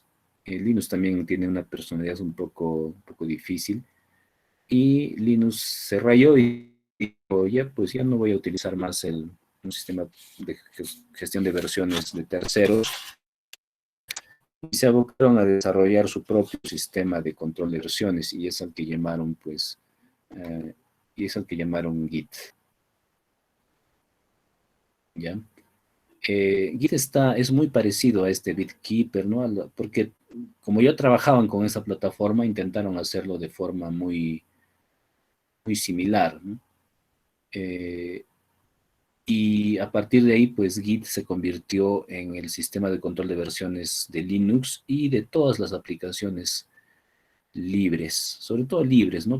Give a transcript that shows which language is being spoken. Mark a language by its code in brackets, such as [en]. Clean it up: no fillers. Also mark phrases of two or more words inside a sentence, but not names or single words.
[es] Linux también tiene una personalidad un poco difícil, y Linux se rayó y dijo, ya, pues ya no voy a utilizar más un sistema de gestión de versiones de terceros, y se abocaron a desarrollar su propio sistema de control de versiones, y es al que llamaron, pues, Git, ¿ya? Git es muy parecido a este BitKeeper, ¿no? Porque como ya trabajaban con esa plataforma, intentaron hacerlo de forma muy, muy similar, ¿no? Eh, y a partir de ahí, pues Git se convirtió en el sistema de control de versiones de Linux y de todas las aplicaciones libres, sobre todo libres, ¿no?